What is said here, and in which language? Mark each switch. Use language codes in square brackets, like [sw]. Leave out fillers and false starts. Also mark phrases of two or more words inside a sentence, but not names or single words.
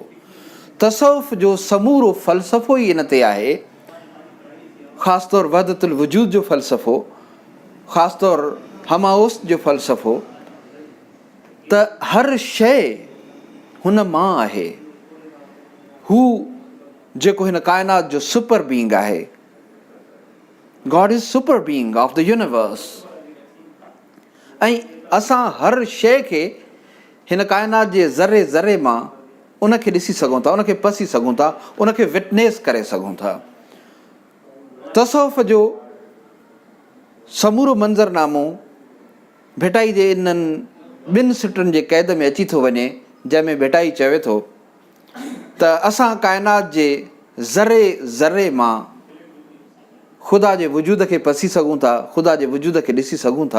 [sd] तसव्वुफ़ जो समूरो फ़लसफ़ो ई इन ते आहे, ख़ासि तौरु वहदतुल वजूद जो फ़लसफ़ो, ख़ासि तौरु हमाओस जो फ़लसफ़ो, त हर शइ हुन मां आहे। हू जेको हिन कायनात जो [en] super being [sd] आहे। [en] God is super being of the universe. [sd] ऐं असां हर शइ खे हिन कायनात जे ज़रे ज़रे मां उनखे ॾिसी सघूं था, उनखे पसी सघूं था, उनखे विटनेस करे सघूं था। तसव्वुफ़ जो समूरो मंज़रनामो भेटाई जे इन्हनि ॿिनि सिटुनि जे क़ैद में अची थो वञे, जंहिंमें भेटाई चवे थो त असां कायनात जे ज़रे ज़रे मां ख़ुदा जे वजूद खे पसी सघूं था, ख़ुदा जे वजूद खे ॾिसी सघूं था।